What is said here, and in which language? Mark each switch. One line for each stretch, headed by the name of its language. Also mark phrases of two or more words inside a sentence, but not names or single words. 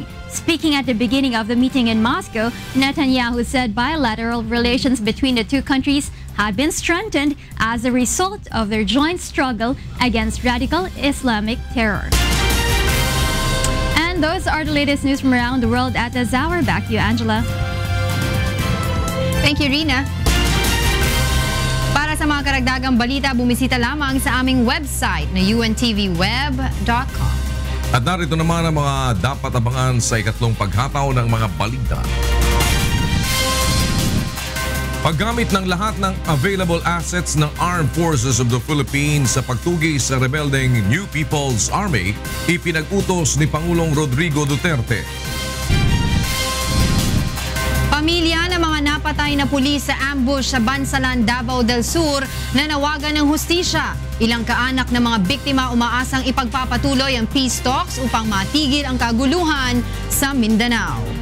English: Speaking at the beginning of the meeting in Moscow, Netanyahu said bilateral relations between the 2 countries had been strengthened as a result of their joint struggle against radical Islamic terror. And those are the latest news from around the world at this hour. Back to you, Angela. Thank you, Rina.
Filipino: Para sa mga karagdagang balita, bumisita lamang sa aming website na untvweb.com. At narito naman ang mga dapat abangan sa ikatlong paghataw ng mga balita. Paggamit ng lahat ng
English: available assets
Filipino: ng Armed Forces of the Philippines sa pagtugi sa rebeldeng New People's Army, ipinag-utos ni Pangulong Rodrigo Duterte. Pamilya ng mga napatay na pulis sa ambush sa Bansalan, Davao del Sur nanawagan ng hustisya. Ilang kaanak ng mga biktima umaasang ipagpapatuloy ang peace talks upang matigil ang kaguluhan sa Mindanao.